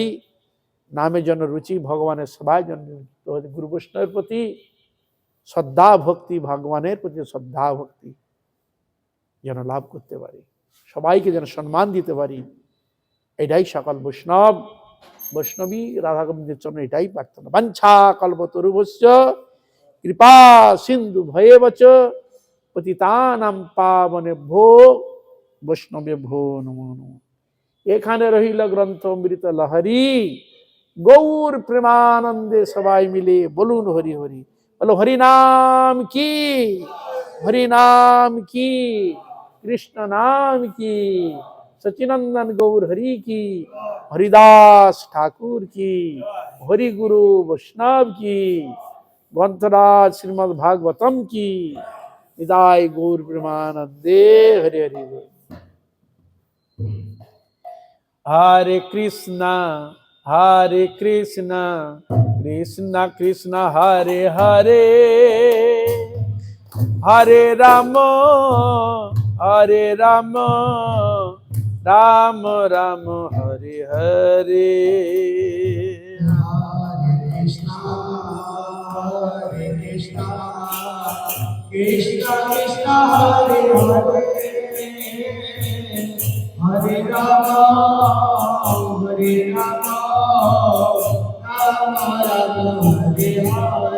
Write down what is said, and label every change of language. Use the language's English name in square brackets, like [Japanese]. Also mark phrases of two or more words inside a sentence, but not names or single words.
[Bangla] নামের জন্য রুচি, ভগবানের সেবায় জন্য গুরু বৈষ্ণবের প্রতি শ্রদ্ধা ভক্তি, ভগবানের প্রতি শ্রদ্ধা ভক্তি যেন লাভ করতে পারি, সবাইকে যেন সম্মান দিতে পারি। এটাই সকল বৈষ্ণবী রাধা গোবিন্দের জন্য এটাই প্রার্থনা। [Sanskrit] বাঞ্ছা কল্পতরুভ্যশ্চ কৃপা সিন্ধু ভয়েবচ পতিতানাং পাবনেভ্যো বৈষ্ণবেভ্যো নমো নমঃ। [Bangla] এখানে রহিল গ্রন্থ অমৃত লহরী, গৌর প্রেমানন্দে সবাই মিলে বলুন হরি হরি। বলো হরি নাম কি, হরি নাম কি, কৃষ্ণ নাম কি, সচিনন্দন গৌর হরি কি, হরিদাস ঠাকুর কি, হরি গুরু বৈষ্ণব কি, গ্রন্থরাজ শ্রীমদ্ ভাগবতম কি। নিতাই গৌর প্রেমানন্দে হরি হরি। [Sanskrit] হরে কৃষ্ণ কৃষ্ণ কৃষ্ণ হরে হরে, হরে রাম রাম রাম হরে হরে। Krishna Krishna Krishna Hare Hare, Hare Rama Rama Rama Hare Hare।